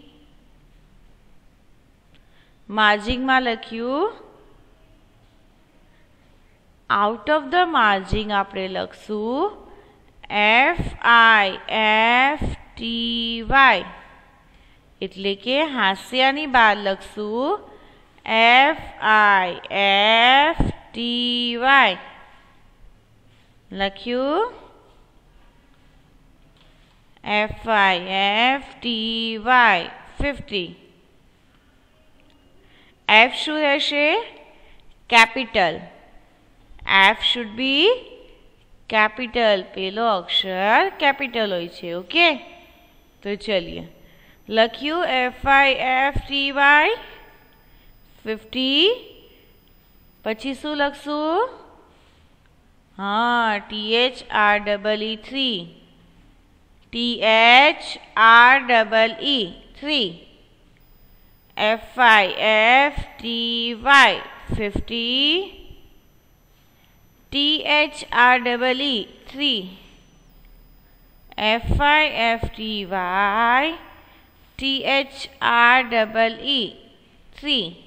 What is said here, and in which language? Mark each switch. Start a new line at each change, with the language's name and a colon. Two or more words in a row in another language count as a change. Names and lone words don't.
Gujarati: માર્જિનમાં લખ્યું
English: out of the margin
Gujarati: આપણે લખશું FIFTY એટલે કે હાંસિયાની બહાર લખશું FIFTY લખ્યું FIFTY 50 F શું રહેશે કેપિટલ
English: F should be capital
Gujarati: પેલો અક્ષર કેપિટલ હોય છે ઓકે તો ચલિए લખ્યું FIFTY 50 પછી શું લખશું હા THREE
English: 3 FIFTY 50 THREE 3 FIFTY THREE 3